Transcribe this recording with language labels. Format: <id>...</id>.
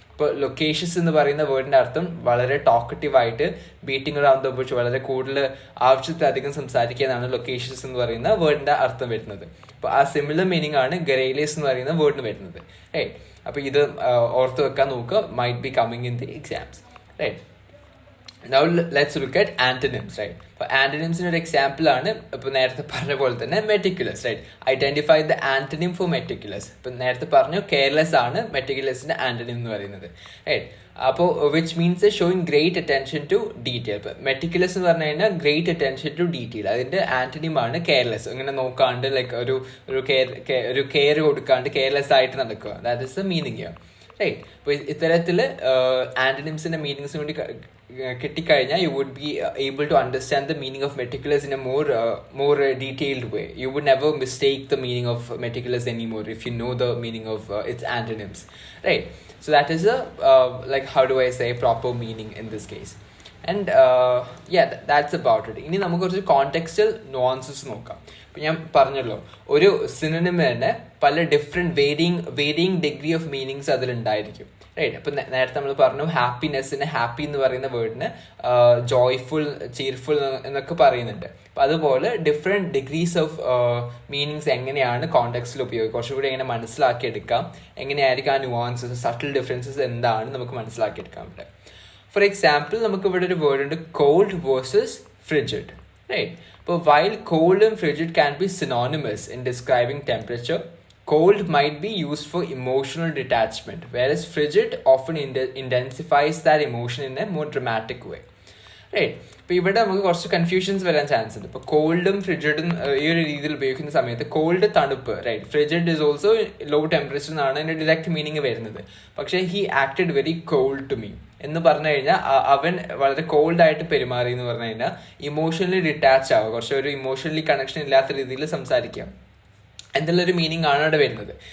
<ml>ഇപ്പോൾ ലൊക്കേഷ്യസ് എന്ന് പറയുന്ന വേർഡിൻ്റെ അർത്ഥം വളരെ ടോക്കറ്റീവായിട്ട്</ml> <en>beating around the bush,</en> <ml>വളരെ കൂടുതൽ ആവശ്യത്തിലധികം സംസാരിക്കുക എന്നാണ് ലൊക്കേഷ്യസ് എന്ന് പറയുന്ന വേർഡിൻ്റെ അർത്ഥം വരുന്നത്. അപ്പോൾ ആ സിമിലർ മീനിങ് ആണ് ഗെറേലിയസ് എന്ന് പറയുന്ന വേർഡിന് വരുന്നത്. റൈറ്റ്, അപ്പോൾ ഇത് ഓർത്ത് വെക്കാൻ നോക്കുക,</ml> <en>Might be coming in the exams. Right, now let's look at antonyms, right?</en> <ml>അപ്പോൾ ആന്റണിംസിന് ഒരു എക്സാമ്പിൾ ആണ് ഇപ്പോൾ നേരത്തെ പറഞ്ഞ പോലെ തന്നെ meticulous. Right,</ml> <en>Identify the antonym for meticulous.</en> <ml>ഇപ്പം നേരത്തെ പറഞ്ഞു കെയർലെസ് ആണ് മെറ്റിക്കുലസിന്റെ ആന്റണിം എന്ന് പറയുന്നത്.</ml> <en>Right, അപ്പോൾ which means showing great attention to detail.</en> <ml>ഇപ്പം മെറ്റിക്കുലസ് എന്ന് പറഞ്ഞു കഴിഞ്ഞാൽ</ml> <en>great attention to detail,</en> <ml>അതിന്റെ ആന്റണിം ആണ് കെയർലെസ്. ഇങ്ങനെ നോക്കാണ്ട് ലൈക്ക് ഒരു കെയർ കൊടുക്കാണ്ട് കെയർലെസ് ആയിട്ട് നടക്കുക,</ml> <en>That is the meaning. Right,</en> <ml>അപ്പോൾ ഇത്തരത്തിൽ ആന്റണിംസിന്റെ മീനിങ്സ് വേണ്ടി കിട്ടിക്കഴിഞ്ഞാൽ</ml> <en>You would be able to understand the meaning of meticulous in a more detailed way. You would never mistake the meaning of meticulous anymore if you know the meaning of its antonyms. Right, so that is like how do I say proper meaning in this case. And that's about it.</en> <ml>ഇനി നമുക്ക് കുറച്ച് contextual nuances നോക്കാം. ഇപ്പം ഞാൻ പറഞ്ഞല്ലോ, ഒരു synonym തന്നെ പല different varying degree of meanings അതിലുണ്ടായിരിക്കും. Right, അപ്പം നേരത്തെ നമ്മൾ പറഞ്ഞു ഹാപ്പിനെസ്സിന് ഹാപ്പി എന്ന് പറയുന്ന വേർഡിന് ജോയ്ഫുൾ, ചീർഫുൾ എന്നൊക്കെ പറയുന്നുണ്ട്. അപ്പം അതുപോലെ ഡിഫറെൻറ്റ് ഡിഗ്രീസ് ഓഫ് മീനിങ്സ് എങ്ങനെയാണ് കോണ്ടെക്സ്റ്റിൽ ഉപയോഗിക്കുക, കുറച്ചുകൂടി എങ്ങനെ മനസ്സിലാക്കിയെടുക്കാം, എങ്ങനെയായിരിക്കും ആ നുവാൻസസ്, സട്ടിൽ ഡിഫറൻസസ് എന്താണ് നമുക്ക് മനസ്സിലാക്കിയെടുക്കാൻ പറ്റുക. ഫോർ എക്സാമ്പിൾ, നമുക്ക് ഇവിടെ ഒരു വേർഡ് ഉണ്ട്, കോൾഡ് വേഴ്സസ് ഫ്രിജിഡ്.</ml> <en>Right, അപ്പോൾ while cold and frigid can be synonymous in describing temperature, cold might be used for emotional detachment, whereas frigid often intensifies that emotion in a more dramatic way.</en> <ml>Right, ഇപ്പോൾ ഇവിടെ നമുക്ക് കുറച്ച് confusions വരാൻ chance ഉണ്ട്. ഇപ്പോൾ കോൾഡും ഫ്രിജിഡും ഈ ഒരു രീതിയിൽ ഉപയോഗിക്കുന്ന സമയത്ത് കോൾഡ് തണുപ്പ്, right,</ml> <en>frigid is also low temperature</en> <ml>എന്നാണ് അതിൻ്റെ ഡിറക്റ്റ് മീനിങ് വരുന്നത്. പക്ഷേ</ml> <en>he acted very cold to me</en> <ml>എന്ന് പറഞ്ഞു കഴിഞ്ഞാൽ അവൻ വളരെ കോൾഡായിട്ട് പെരുമാറി എന്ന് പറഞ്ഞു കഴിഞ്ഞാൽ ഇമോഷണലി ഡിറ്റാച്ച് ആവുക, കുറച്ച് ഒരു ഇമോഷണലി കണക്ഷൻ ഇല്ലാത്ത രീതിയിൽ സംസാരിക്കാം എന്നുള്ളൊരു മീനിങ് ആണ് അവിടെ വരുന്നത്.</ml>